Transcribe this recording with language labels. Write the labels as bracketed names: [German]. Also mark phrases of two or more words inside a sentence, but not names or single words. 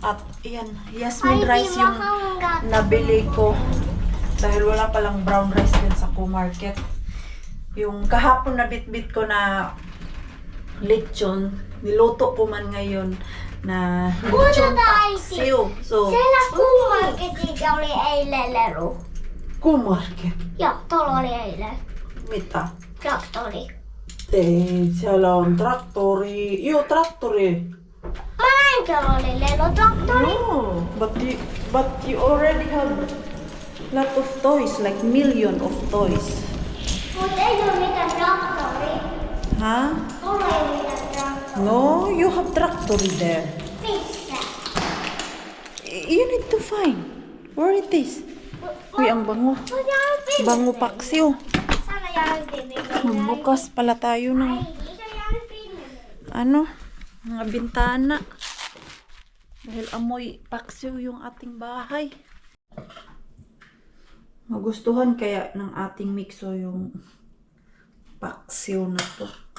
[Filipino] At ayan, Yasmin rice yung nabili ko. Dahil wala palang brown rice din sa Co-Market. Yung kahapon na bit-bit ko na lechon, niluto ko man ngayon na lechon paksiw. So, [Finnish] Co-Market oli eilen Leru. Co-Market? Joo, tuolla oli eilen. Mitä? Traktori. Ei, siellä on traktori. Joo, traktori. Mä näin kello oli lelutraktori. [English] No, but you already have lot of toys, like million of toys. [Finnish] Mut ei oo mitään traktori. Huh? Mulla ei oo mitään traktori. [English] No, you have traktori there. [Finnish] Missä? [English] You need to find where it is. [Filipino] Uy, ang bango. Bango paksiw. [Finnish] Sana jäänyt [Filipino] Magbukas pala tayo ng ano, mga bintana. Dahil amoy paksiw yung ating bahay. Magustuhan kaya ng ating Mikso yung paksiw na to.